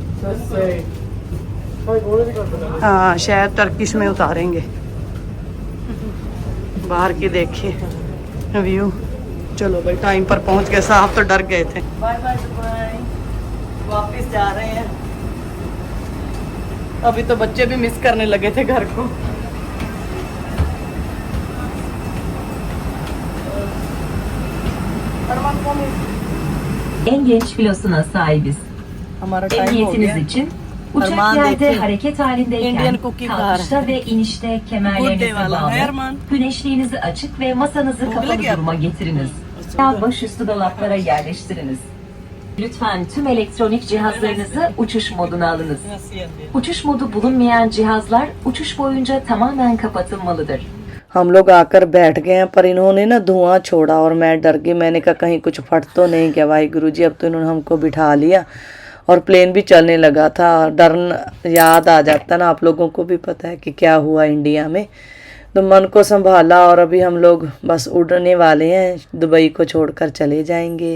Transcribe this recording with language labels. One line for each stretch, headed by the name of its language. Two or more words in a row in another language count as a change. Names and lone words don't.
Hindi: हाँ शायद टर्किश में उतारेंगे। बाहर की देखिए व्यू। चलो भाई टाइम पर पहुंच गए, साहब तो डर गए थे।
English: bye bye bye,
Hindi: वापस जा रहे हैं। अभी तो बच्चे भी मिस करने लगे थे घर को।
Turkish: En genç filosuna sahibiz.
Hindi: हमारा टाइम हो गया।
Turkish: Emniyetiniz için uçak yerde hareket halindeyken kalkışta ve inişte kemerlerinizi bağlı, güneşliğinizi açık ve masanızı kapalı duruma getiriniz. Ya başüstü dolaplara yerleştiriniz. Lütfen tüm elektronik cihazlarınızı uçuş moduna alınız. Uçuş modu bulunmayan cihazlar uçuş boyunca tamamen kapatılmalıdır.
Hindi: हम लोग आकर बैठ गए हैं, पर इन्होंने ना धुआं छोड़ा और मैं डर गई। मैंने कहा कहीं कुछ फट तो नहीं गया। वाहिगुरु जी, अब तो इन्होंने हमको बिठा लिया और प्लेन भी चलने लगा था। डर याद आ जाता ना, आप लोगों को भी पता है कि क्या हुआ इंडिया में। तो मन को संभाला और अभी हम लोग बस उड़ने वाले हैं, दुबई को छोड़कर चले जाएंगे।